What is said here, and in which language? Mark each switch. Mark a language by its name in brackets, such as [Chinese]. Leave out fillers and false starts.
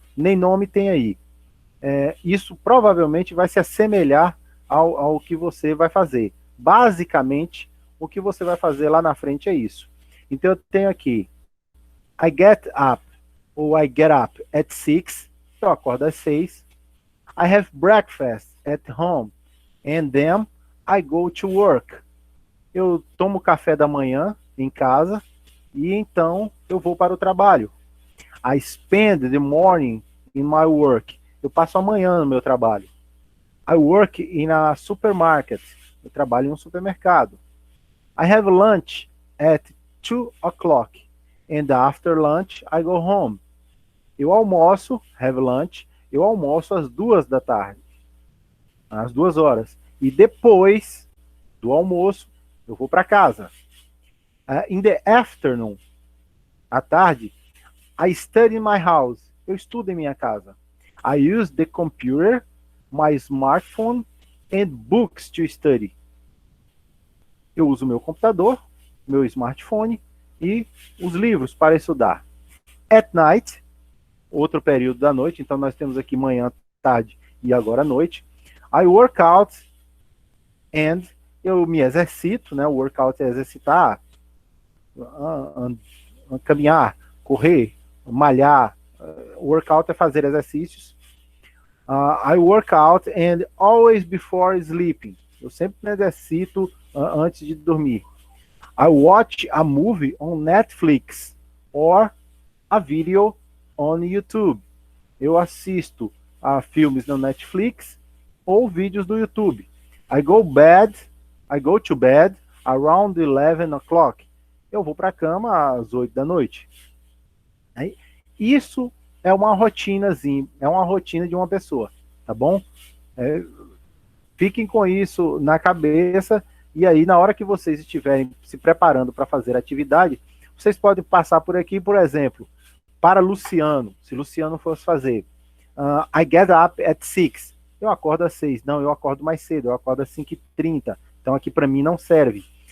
[Portuguese] Nem nome tem aí. Isso provavelmente vai se assemelhar ao que você vai fazer. Basicamente, o que você vai fazer lá na frente é isso. Então, eu tenho aqui, [English] I get up, [Portuguese] ou [English] I get up at 6, [Portuguese] eu acordo às 6. [English] I have breakfast at home, and then I go to work. [Portuguese] Eu tomo café da manhã em casa, e então eu vou para o trabalho. [English] I spend the morning in my work. [Portuguese] Eu passo a manhã no meu trabalho. [English] I work in a supermarket. [Portuguese] Eu trabalho em um supermercado. [English] I have lunch at 2 o'clock. And after lunch, I go home. [Portuguese] Eu almoço, [English] have lunch, [Portuguese] eu almoço às 2 da tarde. Às 2 horas. E depois do almoço, eu vou para casa. [English] In the afternoon, [Portuguese] à tarde, [English] I study in my house. [Portuguese] Eu estudo em minha casa. [English] I use the computer, my smartphone and books to study. [Portuguese] Eu uso meu computador, meu smartphone e os livros para estudar. [English] At night, [Portuguese] outro período da noite, então nós temos aqui manhã, tarde e agora noite. [English] I work out and [Portuguese] eu me exercito, né? O workout é exercitar, caminhar, correr, malhar. Workout é fazer exercícios. [English] I work out and always before sleeping. [Portuguese] Eu sempre me exercito antes de dormir. [English] I watch a movie on Netflix or a video on YouTube. [Portuguese] Eu assisto a filmes no Netflix ou vídeos do YouTube. [English] I go to bed around 11 o'clock. [Portuguese] Eu vou para a cama às 8 da noite. Isso é uma rotinazinha, é uma rotina de uma pessoa, tá bom? Fiquem com isso na cabeça e aí na hora que vocês estiverem se preparando para fazer atividade, vocês podem passar por aqui, por exemplo, para Luciano, se Luciano fosse fazer [English] I get up at 6, [Portuguese] eu acordo às 6, não, eu acordo mais cedo, eu acordo às 5h30, então aqui para mim não serve.